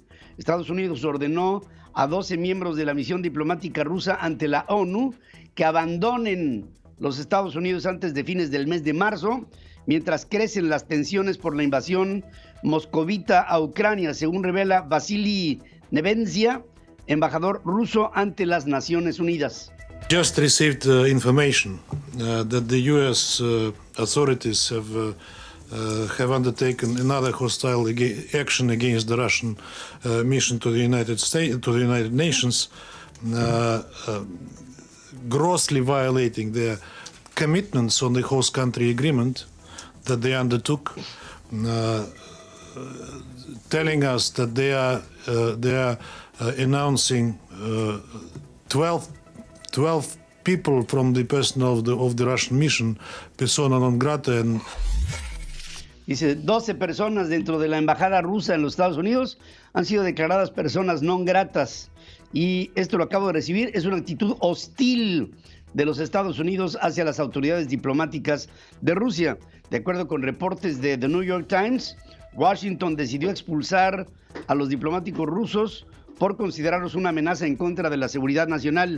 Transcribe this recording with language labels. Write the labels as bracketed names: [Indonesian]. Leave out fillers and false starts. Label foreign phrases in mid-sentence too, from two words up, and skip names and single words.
[Spanish] Estados Unidos ordenó a 12 miembros de la misión diplomática rusa ante la ONU que abandonen los Estados Unidos antes de fines del mes de marzo, mientras crecen las tensiones por la invasión moscovita a Ucrania, según revela Vasily Nebensia, embajador ruso ante las Naciones Unidas. [English] Just received information that the U.S. Authorities have undertaken another hostile action against the Russian mission to the United States, to the United Nations, grossly violating their commitments on the host country agreement that they undertook, telling us that they are announcing 12 people from the personnel of the Russian mission, persona non grata. [Spanish] Dice, 12 personas dentro de la embajada rusa en los Estados Unidos han sido declaradas personas non gratas. Y esto lo acabo de recibir, es una actitud hostil de los Estados Unidos hacia las autoridades diplomáticas de Rusia. De acuerdo con reportes de The New York Times, Washington decidió expulsar a los diplomáticos rusos por considerarlos una amenaza en contra de la seguridad nacional.